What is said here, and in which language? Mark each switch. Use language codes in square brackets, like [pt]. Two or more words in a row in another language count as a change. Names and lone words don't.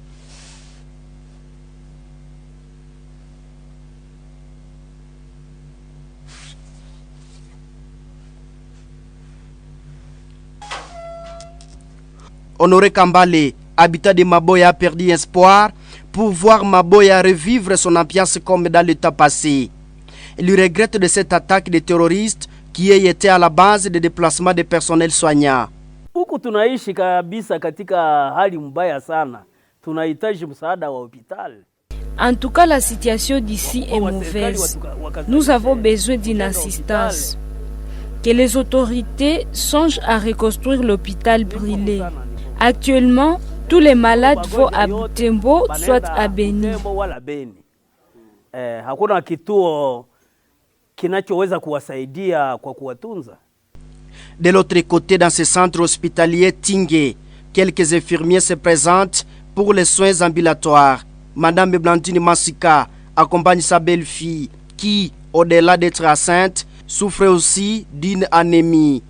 [fr] Honoré Kambale, habitant de Maboya, a perdu espoir pour voir Maboya revivre son ambiance comme dans le temps passé. Il regrette de cette attaque des terroristes qui a été à la base des déplacements des personnels soignants. [sw] Huku tunaishi kabisa katika hali mbaya sana. Tunahitaji msaada wa hospitali. [fr] En tout cas, la situation d'ici est mauvaise. Nous avons besoin d'une assistance. Que les autorités songent à reconstruire l'hôpital brûlé. Actuellement, tous les malades vont à Butembo, soit à Beni. [sw] Hakuna kituo kinachoweza kuwasaidia kwa kuwatunza. [fr] De l'autre côté, dans ce centre hospitalier Tingé, quelques infirmiers se présentent pour les soins ambulatoires. Madame Blandine Massika accompagne sa belle-fille qui, au-delà d'être enceinte, souffre aussi d'une anémie.